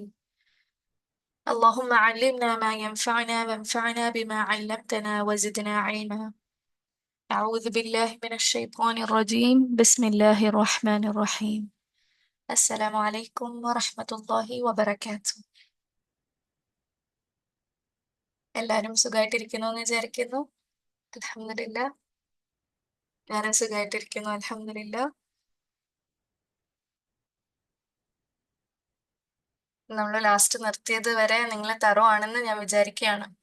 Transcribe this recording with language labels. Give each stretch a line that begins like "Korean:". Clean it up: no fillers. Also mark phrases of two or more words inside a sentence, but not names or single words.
Arabic: اللهم علمنا ما ينفعنا وانفعنا بما علمتنا وزدنا علما. أعوذ بالله من الشيطان الرجيم. بسم الله الرحمن الرحيم. السلام عليكم ورحمة الله وبركاته.
Malayalam: എല്ലാവരും സുഖമായിട്ടിരിക്കുന്നു എന്ന് വിചാരിക്കുന്നു. അൽഹംദുലില്ലാ. ഞാനും സുഖമായിട്ടിരിക്കുന്നു, അൽഹംദുലില്ലാ. നമ്മൾ ലാസ്റ്റ് നിർത്തിയത് വരെ നിങ്ങൾ തറോ ആണെന്ന് ഞാൻ വിചാരിക്കുകയാണ്.